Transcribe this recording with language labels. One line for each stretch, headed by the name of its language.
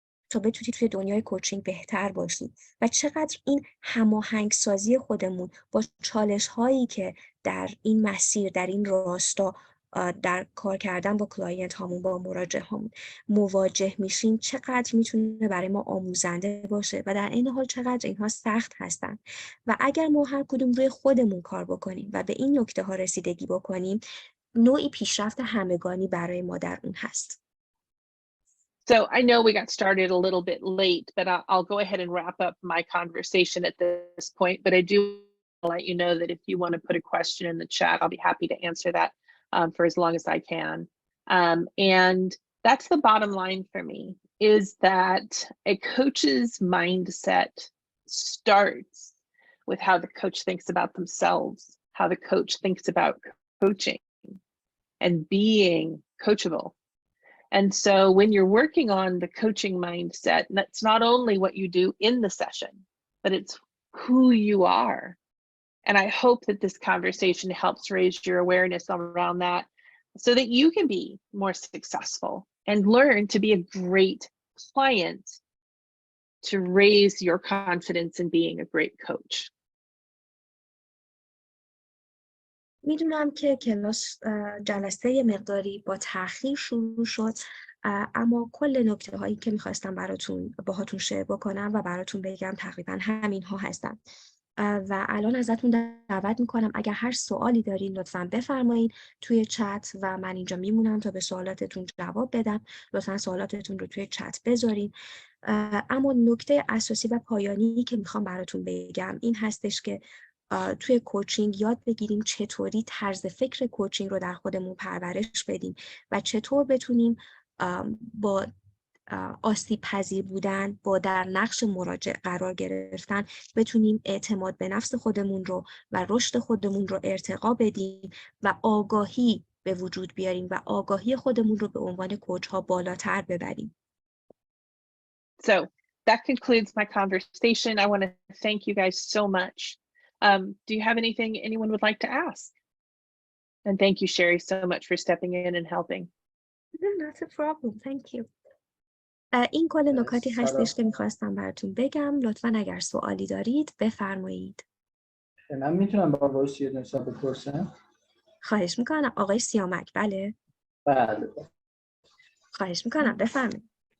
Persian: تا بتونی توی دنیای کوچینگ بهتر باشی و چقدر این هماهنگ سازی خودمون با چالش هایی که در این مسیر، در این راستا در کار کردن با کلاینت هامون، با مراجع هامون مواجه میشیم، چقدر میتونه برای ما آموزنده باشه و در این حال چقدر اینها سخت هستن. و اگر ما هر کدوم روی خودمون کار بکنیم و به این نکته ها رسیدگی بکنیم، نوعی پیشرفت همگانی برای ما در اون هست.
English: So I know we got started a little bit late, but I'll go ahead and wrap up my conversation at this point. But I do let you know that if you want to put a question in the chat, I'll be happy to answer that for as long as I can. And that's the bottom line for me, is that a coach's mindset starts with how the coach thinks about themselves, how the coach thinks about coaching and being coachable. And so when you're working on the coaching mindset, that's not only what you do in the session, but it's who you are. And I hope that this conversation helps raise your awareness around that so that you can be more successful and learn to be a great client to raise your confidence in being a great coach.
Persian: میدونم که کلاس جلسه مقداری با تأخیر شروع شد، اما کل نکته هایی که میخواستم باهاتون شیر بکنم و براتون بگم تقریبا همین ها هستن و الان ازتون دعوت میکنم اگر هر سوالی دارین لطفاً بفرمایید توی چت و من اینجا میمونم تا به سوالاتتون جواب بدم. لطفاً سوالاتتون رو توی چت بذارین. اما نکته اساسی و پایانی که میخوام براتون بگم این هستش که توی کوچینگ یاد بگیریم چطوری طرز فکر کوچینگ رو در خودمون پرورش بدیم و چطور بتونیم با آسیب پذیر بودن، با در نقش مراجع قرار گرفتن، بتونیم اعتماد به نفس خودمون رو و رشد خودمون رو ارتقا بدیم و آگاهی به وجود بیاریم و آگاهی خودمون رو به عنوان کوچ ها بالاتر ببریم.
English: So that concludes my conversation. I want to thank you guys so much. Do you have anything anyone would like to ask? And thank you, Sherry, so much for stepping in and helping. Not a problem. Thank you.
Persian: این کل نکاتی هستش که میخواستم براتون بگم. لطفاً اگر سوالی دارید بفرمایید. من میتونم با وایس یه نکته بپرسم؟ خواهش میکنم. آقای سیامک، بله؟ بله. خواهش میکنم، بفرمایید.